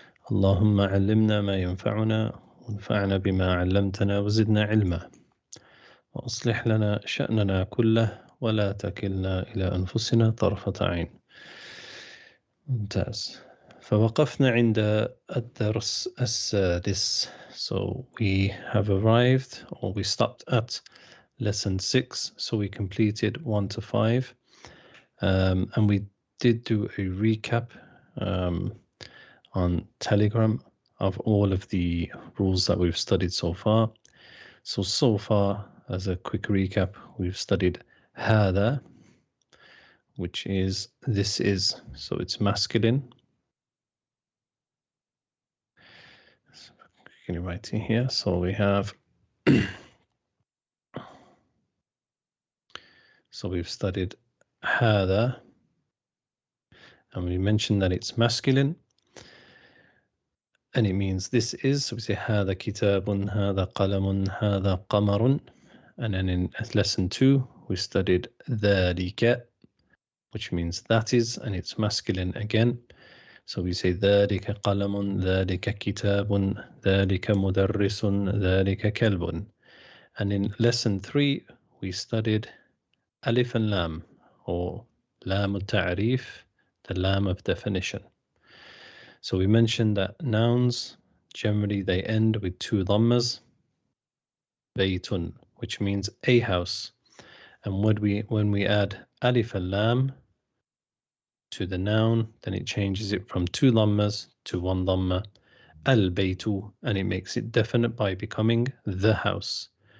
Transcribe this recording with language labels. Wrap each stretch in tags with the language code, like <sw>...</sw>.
<ar>اللهم علمنا ما ينفعنا وانفعنا بما علمتنا وزدنا علما وأصلح لنا شأننا كله ولا تكلنا إلى أنفسنا طرفة عين. ممتاز. فوقفنا عند الدرس السادس.</ar> <en>So we have arrived, or we stopped at lesson 6. So we completed 1 to 5. And we did do a recap on Telegram of all of the rules that we've studied so far. So far, as a quick recap, we've studied هذا, which is this is, so it's masculine. Can you write in here? So we have so we've studied هذا, and we mentioned that it's masculine, and it means this is. So we say</en> <ar>هذا كتاب, هذا قلم, هذا قمر.</ar> <en>And then in lesson 2 we studied ذلك, which means that is, and it's masculine again. So we say</en> <ar>ذلك قلم, ذلك كتاب, ذلك مدرس, ذلك كلب.</ar> <en>And in lesson 3 we studied alif and lam, or lam al-ta'rif, the lam of definition. So we mentioned that nouns, generally they end with 2 dhammas. Baytun, which means a house. And when we add alif and lam to the noun, then it changes it from 2 dhammas to 1 dhamma, al-baytu, and it makes it definite by becoming the house.</en>